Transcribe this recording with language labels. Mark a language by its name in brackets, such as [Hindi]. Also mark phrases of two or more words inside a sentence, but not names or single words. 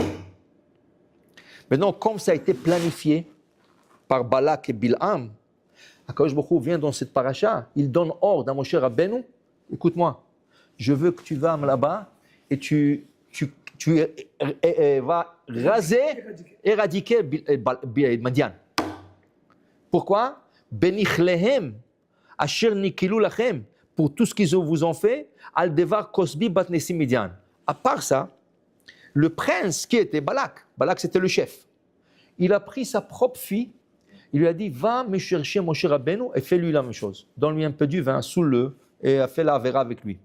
[French] Maintenant, comme ça a été planifié par Balak et Bil'am, Akadosh Baruch Hu vient dans cette paracha, il donne ordre à Moshe Rabbeinu, écoute-moi, je veux que tu vas là-bas et tu vas éradiquer Madian. Pourquoi? [Hebrew] בנכליהם, אשר נכלו לכם, [French] pour tout ce qu'ils vous ont fait, [Hebrew] על דבר כזבי בת נשיא מדין. [French] À part ça, le prince qui était Balak c'était le chef, il a pris sa propre fille, il lui a dit, va me chercher Moshe Rabbeinu et fais-lui la même chose. Donne-lui un peu du vin, saoule-le et a fait la avera avec lui.